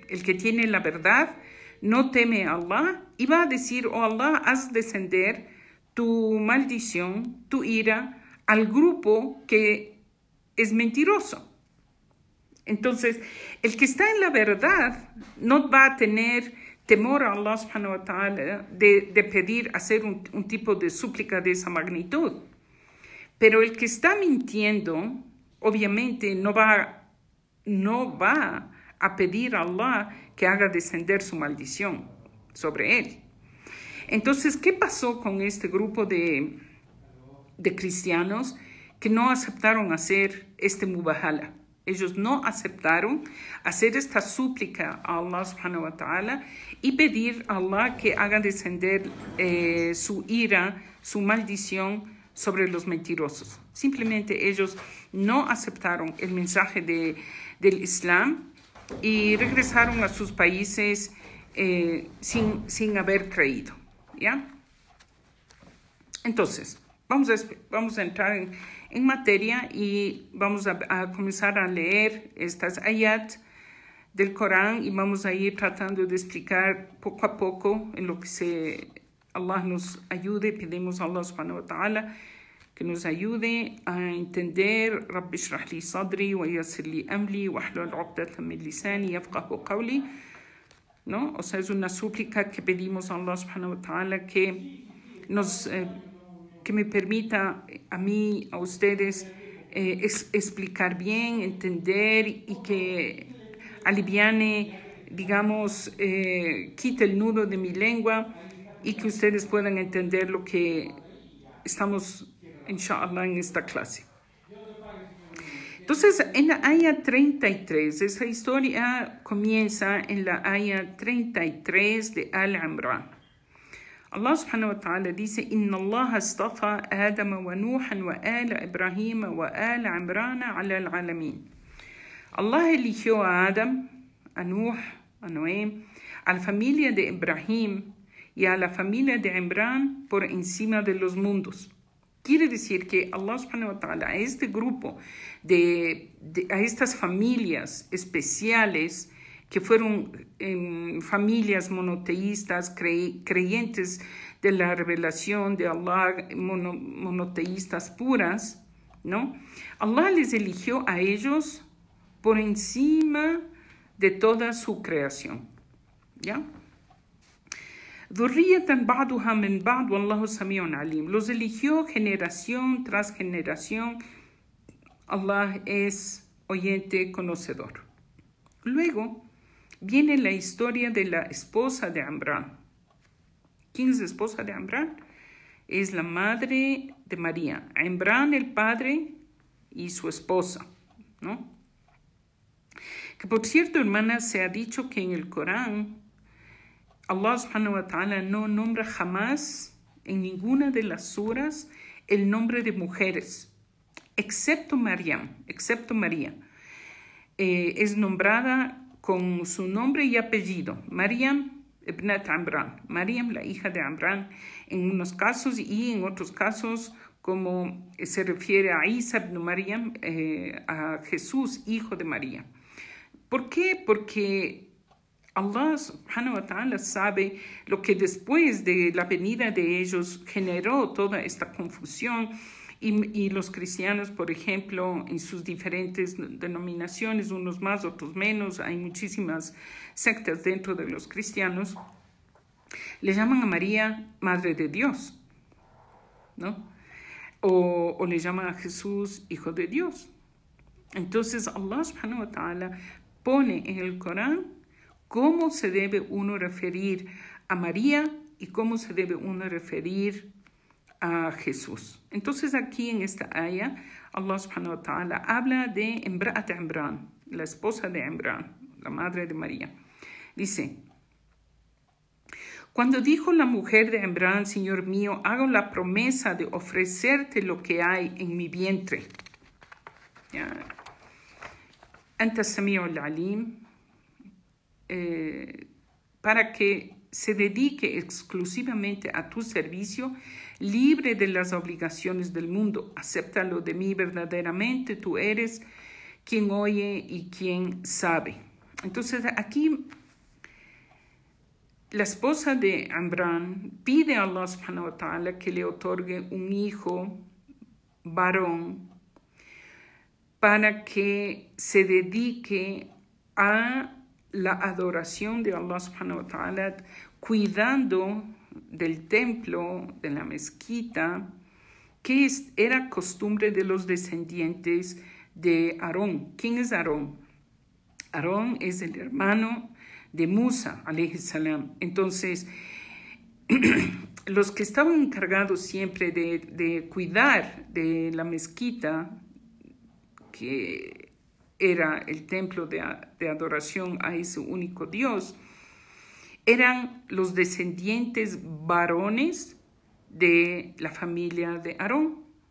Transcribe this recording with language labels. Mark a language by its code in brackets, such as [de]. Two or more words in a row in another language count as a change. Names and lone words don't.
[es] El que tiene la verdad no teme a Allah y va a decir, oh Allah, haz descender tu maldición, tu ira al grupo que es mentiroso. Entonces, el que está en la verdad no va a tener temor a Allah [ar] سبحانه وتعالى [es] de pedir hacer un tipo de súplica de esa magnitud. Pero el que está mintiendo, obviamente no va a pedir a Allah que haga descender su maldición sobre él. Entonces, ¿qué pasó con este grupo de cristianos que no aceptaron hacer este mubahala? Ellos no aceptaron hacer esta súplica a Allah [ar] سبحانه وتعالى [es] y pedir a Allah que haga descender su ira, su maldición sobre los mentirosos. Simplemente ellos no aceptaron el mensaje del Islam y regresaron a sus países sin haber creído, ¿ya? Entonces, vamos a entrar en materia y vamos a comenzar a leer estas ayat del Corán y vamos a ir tratando de explicar poco a poco en lo que Allah nos ayude. Pedimos a Allah [ar] سبحانه وتعالى [es] que nos ayude a entender. [ar] رب اشرح لي صدري ويسر لي أمري واحلل عقدة من لساني يفقهوا قولي. [es] ¿No? O sea, es una súplica que pedimos a Allah [ar] سبحانه وتعالى [es] que me permita a mí, a ustedes, explicar bien, entender y que aliviane, digamos, quite el nudo de mi lengua y que ustedes puedan entender lo que estamos, inshallah, en esta clase. Entonces, en la aya 33, esa historia comienza en la aya 33 de Al-Imran. [ar] الله سبحانه وتعالى dice, إن الله اصطفى آدم ونوحا وآل إبراهيم وآل عمران على العالمين. [es] Allah eligió a Adam, a Nuh, a Noé, a la familia de Ibrahim y a la familia de Imran por encima de los mundos. Quiere decir que Allah subhanahu wa ta'ala a este grupo, a estas familias especiales, que fueron familias monoteístas, creyentes de la revelación de Allah, monoteístas puras, ¿no? Allah les eligió a ellos por encima de toda su creación, ¿ya? [ar] ذرية بعضها من بعض والله سميع عليم. [es] Los eligió generación tras generación. Allah es oyente, conocedor. Luego viene la historia de la esposa de Imran. ¿Quién es la esposa de Imran? Es la madre de María. Imran, el padre, y su esposa, ¿no? Que por cierto, hermanas, se ha dicho que en el Corán Allah [ar] سبحانه وتعالى [es] no nombra jamás en ninguna de las suras el nombre de mujeres, excepto María. Es nombrada con su nombre y apellido, Maryam ibnat Imran, Maryam, la hija de Imran, en unos casos, y en otros casos, como se refiere a Isa ibn Maryam, a Jesús, hijo de María. ¿Por qué? Porque Allah [ar] سبحانه وتعالى [es] sabe lo que después de la venida de ellos generó toda esta confusión. Y los cristianos, por ejemplo, en sus diferentes denominaciones, unos más, otros menos, hay muchísimas sectas dentro de los cristianos, le llaman a María Madre de Dios, ¿no? O le llaman a Jesús Hijo de Dios. Entonces Allah [ar] سبحانه وتعالى [es] pone en el Corán cómo se debe uno referir a María y cómo se debe uno referir a Jesús. Entonces aquí en esta aya Allah [ar] سبحانه وتعالى [es] habla de Imra'at Imran, la esposa de Imran, la madre de María. Dice, cuando dijo la mujer de Imran, Señor mío, hago la promesa de ofrecerte lo que hay en mi vientre. [ar] أنت السميع العليم, [es] para que se dedique exclusivamente a tu servicio, libre de las obligaciones del mundo. Acéptalo de mí verdaderamente, tú eres quien oye y quien sabe. Entonces aquí la esposa de Amran pide a Allah [ar] سبحانه وتعالى [es] que le otorgue un hijo varón para que se dedique a la adoración de Allah [ar] سبحانه وتعالى, [es] cuidando del templo, de la mezquita, que era costumbre de los descendientes de Aarón. ¿Quién es Aarón? Aarón es el hermano de Musa, [ar] عليه السلام. [es] Entonces, los que estaban encargados siempre de cuidar de la mezquita, que era el templo de adoración a ese único Dios, eran los descendientes varones de la familia de Aarón.